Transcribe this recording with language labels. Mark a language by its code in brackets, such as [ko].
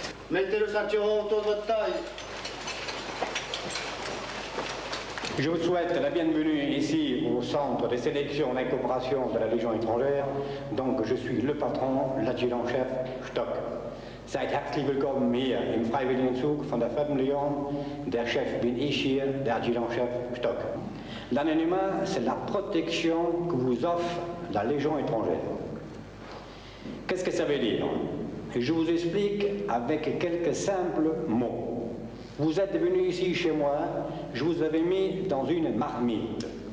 [fr] Mettez le ceinturon autour de votre taille. Je vous souhaite la bienvenue ici au centre de sélection et coopération de la Légion étrangère. Donc je suis le patron, l'adjudant-chef Stock. [de] Seid herzlich willkommen hier im Freiwilligenzug von der 4. Legion. Der Chef bin ich hier, der adjudant-chef Stock. [fr] L'anonymat, c'est la protection que vous offre la Légion étrangère. Qu'est-ce que ça veut dire? Je vous explique avec quelques simples mots. Vous êtes venu ici chez moi, je vous avais mis dans une marmite.